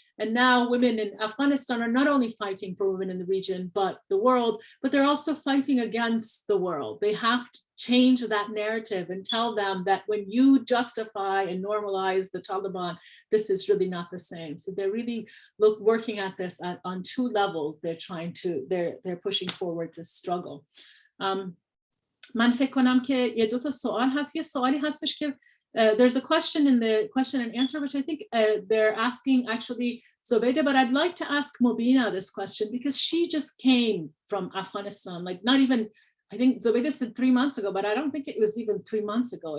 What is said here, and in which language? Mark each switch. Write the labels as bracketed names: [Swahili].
[English] And now women in Afghanistan are not only fighting for women in the region, but the world, but they're also fighting against the world. They have to change that narrative and tell them that when you justify and normalize the Taliban, this is really not the same. So they're really working at this on two levels. They're pushing forward this struggle. [Persian] من فکر کنم که یه دو تا سوال هست. یه سوالی هستش که [English] there's a question in the question and answer, which I think they're asking actually Zubaydah, but I'd like to ask Mobina this question because she just came from Afghanistan, like not even, I think Zubaydah said 3 months ago, but I don't think it was even 3 months ago.